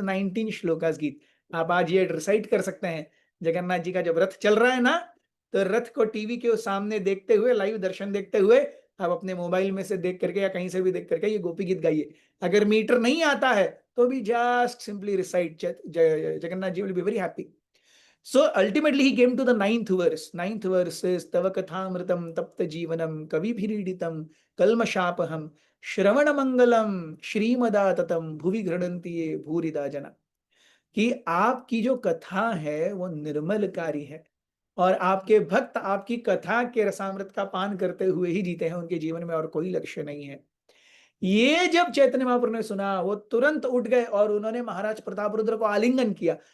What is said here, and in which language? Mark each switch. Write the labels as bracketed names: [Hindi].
[Hindi] 19 श्लोकास गीत आप आज ये रिसाइट कर सकते हैं। जगन्नाथ जी का जब रथ चल रहा है ना, तो रथ को टीवी के सामने देखते हुए, लाइव दर्शन देखते हुए, आप अपने मोबाइल में से देख करके या कहीं से भी देख करके ये गोपी गीत गाइए। अगर मीटर नहीं आता है तो भी [English] just simply recite, [Hindi] Jagannath ji [English] Will be very happy. So ultimately he came to the ninth verse. Ninth verse says, [Sanskrit] Tava kathamritam tapta jivanam kavibhiriditam kalmashapaham shravana mangalam श्रीमदाततम भुवि घृणन्ति ये भूरिदा जना। [Hindi] कि आपकी जो कथा है वो निर्मलकारी है, और आपके भक्त आपकी कथा के रसामृत का पान करते हुए ही जीते हैं, उनके जीवन में और कोई लक्ष्य नहीं है। ये जब चैतन्य महाप्रभु ने सुना, वो तुरंत उठ गए और उन्होंने महाराज प्रताप रुद्र को आलिंगन किया।